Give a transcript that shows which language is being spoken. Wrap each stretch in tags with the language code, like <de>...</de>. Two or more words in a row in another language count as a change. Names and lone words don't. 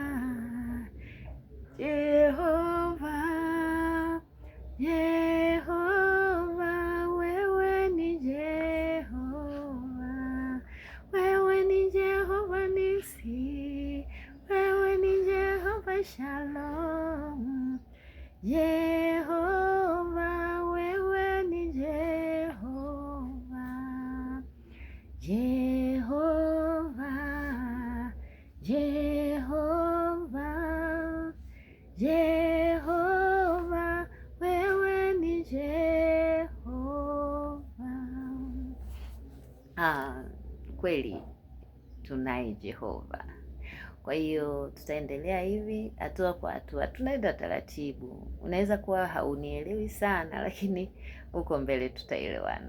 <sw>Jehova, Jehova, wewe ni Jehova, wewe ni Jehova Nisi, wewe ni Jehova Shalom, Jehova, wewe ni Jehova, Jehova, Jehova, Jehova, wewe ni Jehova. Kweli tunaye Jehova. Kwa hiyo tutaendelea hivi hatua kwa hatua, tunaenda taratibu. Unaweza kuwa haunielewi sana, lakini huko mbele tutaelewana.</sw>